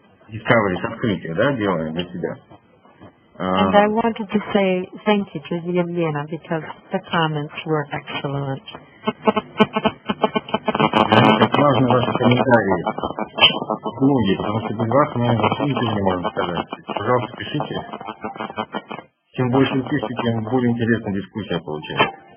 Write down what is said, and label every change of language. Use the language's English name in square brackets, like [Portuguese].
[Russian] Discoveries, открытия, да, делаем для себя. [English] And I wanted to say thank you to Yelena because the comments were excellent. [Russian] Важны ваши комментарии, блоги, потому что без вас мы вообще ничего не можем сказать. Пожалуйста, пишите. Чем больше вы пишете, тем более интересная дискуссия получается.